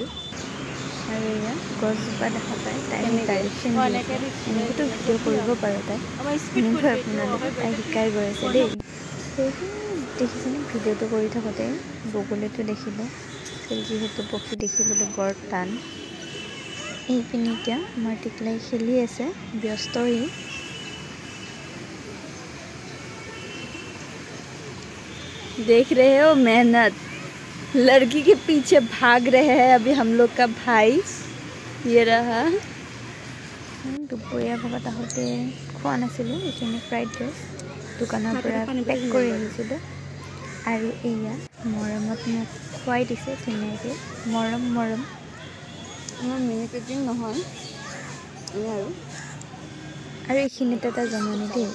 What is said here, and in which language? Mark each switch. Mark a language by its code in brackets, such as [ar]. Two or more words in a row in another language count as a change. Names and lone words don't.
[as] আৰু এয়া গছজোপা দেখা পায়, তাই ডাইৰেকশ্যন এনেকৈতো ভিডিঅ' কৰিব পাৰোঁ তাই, এনেকৈ আপোনালোকে তাই শিকাই গৈ আছে দেই। দেখিছেনে ভিডিঅ'টো কৰি থাকোঁতে বগলীটো দেখিলোঁ, যিহেতু পক্ষী দেখিবলৈ বৰ টান। এইপিনে এতিয়া আমাৰ টিকলাই খেলি আছে, ব্যস্ত সি। [hi] देख रहे हो मेहनत, लड़की के पीछे भाग रहे हैं अभी हम लोग का भाई। ये रहा। [as] দুপৰীয়া ভাগত আহোঁতে খোৱা নাছিলোঁ, এইখিনি [en] fried rice [as] দোকানৰ পৰা পেক কৰি আহিছিলোঁ। আৰু এয়া মৰমত মোক খুৱাই দিছে ধুনীয়াকৈ, মৰম মৰম। আমাৰ [en] mini packing [as] নহয় আৰু এইখিনিতে এটা জমনি দেই।